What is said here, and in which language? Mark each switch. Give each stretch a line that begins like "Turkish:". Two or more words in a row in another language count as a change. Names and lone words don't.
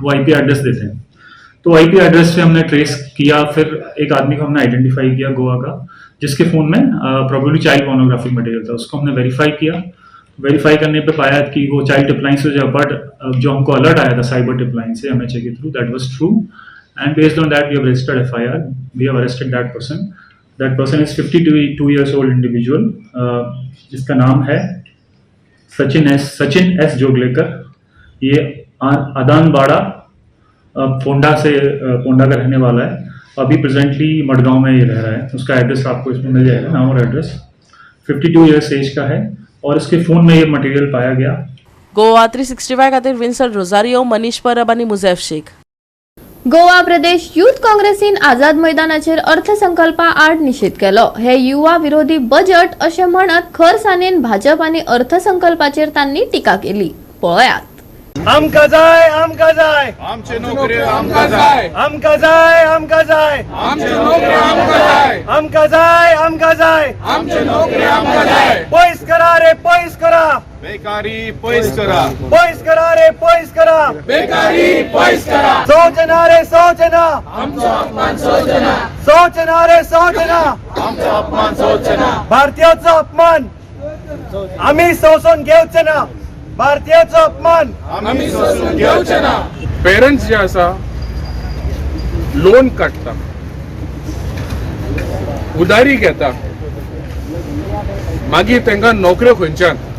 Hindi: वो
English: IP address
Hindi: देते हैं. तो
English: IP address
Hindi: से हमने ट्रेस किया. फिर एक आदमी को हमने आइडेंटिफाई किया गोवा का, जिसके फ़ोन में प्रोबेबली
English: child pornographic material
Hindi: था. उसको हमने वेरीफाई किया. वेरीफाई करने पे पाया कि वो
English: child tipline
Hindi: से जो हमको अलर्ट आया था
English: cyber tipline
Hindi: से MHA के थ्रू,
English: that was true, and based on that we have registered FIR, we have arrested that person. that person is 52 years old individual,
Hindi: जिसका नाम है
English: सचिन एस जोगलेकर.
Hindi: ये अदानबाड़ा पोंडा का रहने वाला है. अभी प्रेजेंटली मडगांव में ये रह रहा है. उसका एड्रेस आपको इसमें मिल जाएगा, नाम और एड्रेस.
English: 52 years age
Hindi: का है और इसके फोन में ये मटेरियल पाया गया.
Konkani: गोवा 365 खातीर विन्सन रोजारियो, मनीष परब आनी मुझैफ शेख. गोवा प्रदेश युथ काँग्रेसीन आझाद मैदानाचेर अर्थसंकल्पा आड निषेध केलो. हे युवा विरोधी बजेट अशें म्हणत खरसानेन भाजप आनी अर्थसंकल्पाचेर तांणी टिका केली. पळयात. आमका जाय आमका जाय आमचे नोकरी आमका जाय आमका जाय आमका जाय आमचे नोकरी आमका जाय आमका जाय आमका जाय आमचे नोकरी आमका जाय पयस करा रे पयस करा बेकारी पयस करा पयस करा रे पयस करा बेकारी पयस करा सोचना रे सोचना आमचो अपमान सोचना सोचना रे सोचना आमचो अपमान सोचना भारतीयाचो अपमान आम्ही सोसून घेवचे ना. भारतीयाचो अपमान आम्ही सोसून घेवचे ना. पेरेंट्स जे आसा लोन काडटा, उदारी घेता, मागीर तांकां नोकऱ्यो खंयच्यान.